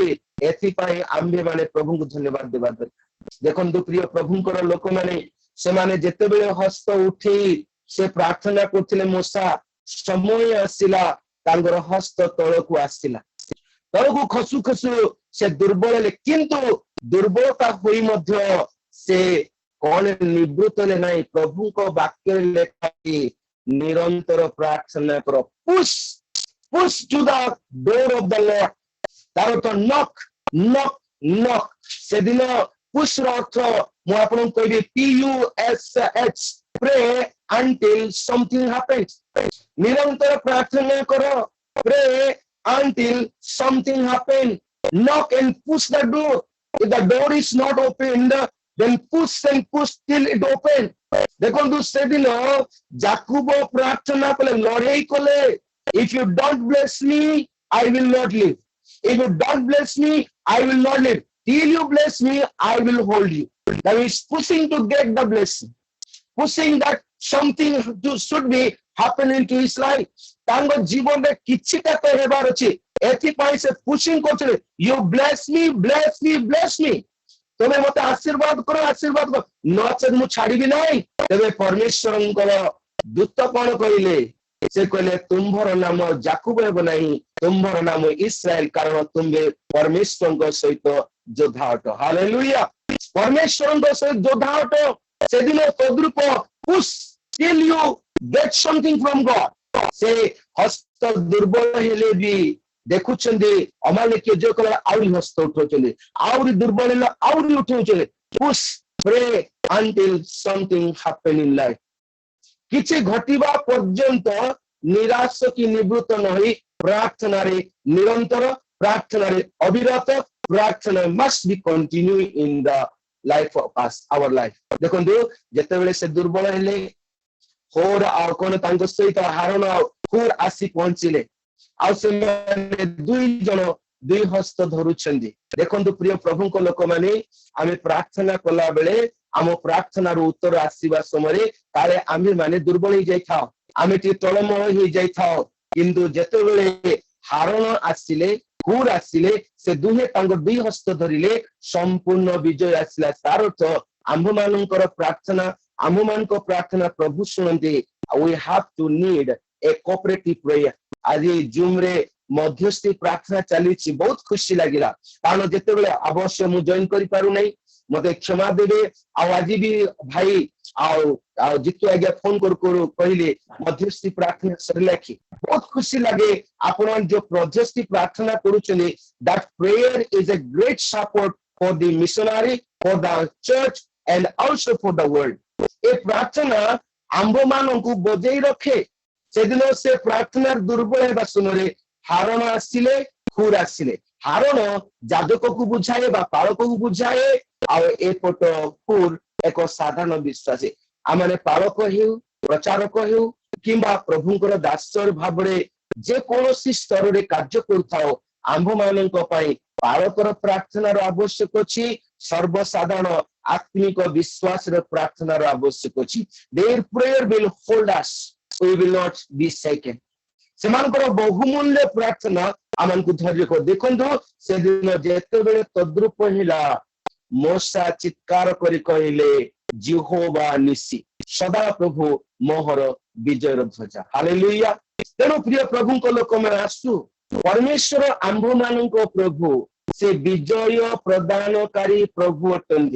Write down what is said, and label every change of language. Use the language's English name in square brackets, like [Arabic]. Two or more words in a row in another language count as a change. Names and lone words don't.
[Odia] ଏଥିପାଇଁ ଆମ୍ଭେ ମାନେ ପ୍ରଭୁଙ୍କୁ ଧନ୍ୟବାଦ ଦେବା ଦରକାର। ଦେଖନ୍ତୁ ପ୍ରିୟ ପ୍ରଭୁଙ୍କର ଲୋକମାନେ, ସେମାନେ ଯେତେବେଳେ ହସ୍ତ ଉଠେଇ ସେ ପ୍ରାର୍ଥନା କରୁଥିଲେ, ମୂଷା ସମୟ ଆସିଲା ତାଙ୍କର ହସ୍ତ ତଳକୁ ଆସିଲା, ତଳକୁ ଖସୁ ଖସୁ ସେ ଦୁର୍ବଳ ହେଲେ, କିନ୍ତୁ ଦୁର୍ବଳତା ହୋଇ ମଧ୍ୟ ସେ କଣ ନିବୃତ୍ତ ହେଲେ ନାହିଁ। ପ୍ରଭୁଙ୍କ ବାକ୍ୟରେ ଲେଖା ନିରନ୍ତର ପ୍ରାର୍ଥନା କର, [English] ପୁsh to the door of the Lord। [Odia] ତାର ତ ନକ୍ ନକ୍ ନକ୍। ସେଦିନ ପୁsh ର ଅର୍ଥ ମୁଁ ଆପଣଙ୍କୁ କହିବି PUSH, [English] pray until something happens। [Odia] ନିରନ୍ତର ପ୍ରାର୍ଥନା କର, [English] pray until something happens, knock and push the door। If the door is not opened, then push and push till it open। [Odia] ଦେଖନ୍ତୁ ସେଦିନ ଯାକୁବ ପ୍ରାର୍ଥନା କଲେ, ଲଢେଇ କଲେ, [English] if you don't bless me I will not live, if you don't bless me I will not live, till you bless me I will hold you। Now he is pushing to get the blessing, pushing that something should be happening to his life। [Odia] ତାଙ୍କ ଜୀବନରେ କିଛିଟା ତ ହେବାର ଅଛି, ଏଥିପାଇଁ ସେ ପୁଶିଂ କରୁଥିଲେ, [English] you bless me bless me bless me। [Odia] ତମେ ମତେ ଆଶୀର୍ବାଦ କର ଆଶୀର୍ବାଦ କର, ନଚେତ ମୁଁ ଛାଡିବି ନାହିଁ। ତେବେ ପରମେଶ୍ୱରଙ୍କର ଦୂତ କଣ କହିଲେ? ସେ କହିଲେ ତୁମ୍ଭର ନାମ ଯାକୁବ ହେବ ନାହିଁ, ତୁମ୍ଭର ନାମ ଇସ୍ରାଏଲ, କାରଣ ତୁମ୍ଭେ ପରମେଶ୍ୱରଙ୍କ ସହିତ ଯୋଦ୍ଧା ଅଟ। ହାଲେଲୁୟା। ପରମେଶ୍ୱରଙ୍କ ସହିତ ଯୋଦ୍ଧା ଅଟ। ସେଦିନ ତଦ୍ରୂପ [English] push till you get something from God। [Odia] ସେ ହସ୍ତ ଦୁର୍ବଳ ହେଲେ ବି ଦେଖୁଛନ୍ତି ଅମାଲିକୀୟ ଯୋଗ କଲେ ଆହୁରି ହସ୍ତ ଉଠାଉଛନ୍ତି, ଆହୁରି ଦୁର୍ବଳ ହେଲେ ଆହୁରି ଉଠାଉଛନ୍ତି। [English] push, pray until something happen in life। [Odia] କିଛି ଘଟିବା ପର୍ଯ୍ୟନ୍ତ ନିରାଶ କି ନିବୃତ୍ତ ନ ହୋଇ ପ୍ରାର୍ଥନାରେ ନିରନ୍ତର, ପ୍ରାର୍ଥନାରେ ଅବିରତ, ପ୍ରାର୍ଥନା [English] must be continue in the life of us, our life। [Odia] ଦେଖନ୍ତୁ ଯେତେବେଳେ ସେ ଦୁର୍ବଳ ହେଲେ, ହୋର ଆଉ କଣ ତାଙ୍କ ସହିତ ହାରଣ ଆଉ ହୁର ଆସି ପହଞ୍ଚିଲେ, ଆଉ ସେମାନେ ଦୁଇ ଜଣ ଦୁଇ ହସ୍ତ ଧରୁଛନ୍ତି। ଦେଖନ୍ତୁ ପ୍ରିୟ ପ୍ରଭୁଙ୍କ ଲୋକମାନେ, ଆମେ ପ୍ରାର୍ଥନା କଲା ବେଳେ ଆମ ପ୍ରାର୍ଥନାର ଉତ୍ତର ଆସିବା ସମୟରେ କାଳେ ଆମେ ମାନେ ଦୁର୍ବଳ ହେଇଯାଇଥାଉ, ଆମେ ଟିକେ ତଳମଳ ହେଇଯାଇଥାଉ, କିନ୍ତୁ ଯେତେବେଳେ ହାରଣ ଆସିଲେ, ହୁର ଆସିଲେ, ସେ ଦୁହେଁ ତାଙ୍କ ଦୁଇ ହସ୍ତ ଧରିଲେ, ସମ୍ପୂର୍ଣ୍ଣ ବିଜୟ ଆସିଲା। ତାର ଅର୍ଥ ଆମ୍ଭମାନଙ୍କର ପ୍ରାର୍ଥନା, ଆମ୍ଭମାନଙ୍କ ପ୍ରାର୍ଥନା ପ୍ରଭୁ ଶୁଣନ୍ତି। [English] we have to need a cooperative prayer। [Odia] ଆଜି ଜୁମ ରେ ମଧ୍ୟସ୍ଥି ପ୍ରାର୍ଥନା ଚାଲିଛି, ବହୁତ ଖୁସି ଲାଗିଲା, କାରଣ ଯେତେବେଳେ ଅବଶ୍ୟ ମୁଁ ଜଏନ କରିପାରୁନାହିଁ, ମତେ କ୍ଷମା ଦେବେ। ଆଉ ଆଜି ବି ଭାଇ ଆଉ ଜିତୁ ଆଜ୍ଞା ଫୋନ କରୁ କହିଲେ ମଧ୍ୟସ୍ଥି ପ୍ରାର୍ଥନା ସରିଲା କି? ବହୁତ ଖୁସି ଲାଗେ ଆପଣ ଯୋଉ ମଧ୍ୟସ୍ଥି ପ୍ରାର୍ଥନା କରୁଛନ୍ତି। [English] that prayer is a great support for the missionary, for the church and also for the world। [Odia] ଏ ପ୍ରାର୍ଥନା ଆମ୍ଭମାନଙ୍କୁ ବଜେଇ ରଖେ। ସେଦିନ ସେ ପ୍ରାର୍ଥନାର ଦୁର୍ବଳ ହେବା ସମୟରେ ହାରଣ ଆସିଲେ, ହୁର ଆସିଲେ। ହାରଣ ଯାଜକକୁ ବୁଝାଏ ବା ପାଳକକୁ ବୁଝାଏ, ଆଉ ଏପଟ ହୁର ଏକ ସାଧାରଣ ବିଶ୍ୱାସୀ। ଆମେ ପାଳକ ହେଉ, ପ୍ରଚାରକ ହେଉ କିମ୍ବା ପ୍ରଭୁଙ୍କର ଦାସର ଭାବରେ ଯେକୌଣସି ସ୍ତରରେ କାର୍ଯ୍ୟ କରୁଥାଉ, ଆମ୍ଭମାନଙ୍କ ପାଇଁ ପାଳକର ପ୍ରାର୍ଥନାର ଆବଶ୍ୟକ ଅଛି, ସର୍ବସାଧାରଣ ଆତ୍ମିକ ବିଶ୍ୱାସର ପ୍ରାର୍ଥନାର ଆବଶ୍ୟକ ଅଛି। [English] their prayer will hold us, we will not be shaken। [Odia] ସେମାନଙ୍କର ବହୁମୂଲ୍ୟ ପ୍ରାର୍ଥନା ଆମକୁ ଧୈର୍ଯ୍ୟ କର। ଦେଖନ୍ତୁ ସେଦିନ ଯେତେବେଳେ ତଦ୍ରୂପ ହେଲା, ମୂଷା ଚିତ୍କାର କରି କହିଲେ ଯେହୋବା ନିସି, ସଦା ପ୍ରଭୁ ମୋହର ବିଜୟର ଧ୍ୱଜା। ହାଲେଲୁୟା। ତେଣୁ ପ୍ରିୟ ପ୍ରଭୁଙ୍କ ଲୋକମାନେ ଆସୁ, ପରମେଶ୍ୱର ଆମ୍ଭମାନଙ୍କ ପ୍ରଭୁ, ସେ ବିଜୟ ପ୍ରଦାନକାରୀ ପ୍ରଭୁ ଅଟନ୍ତି।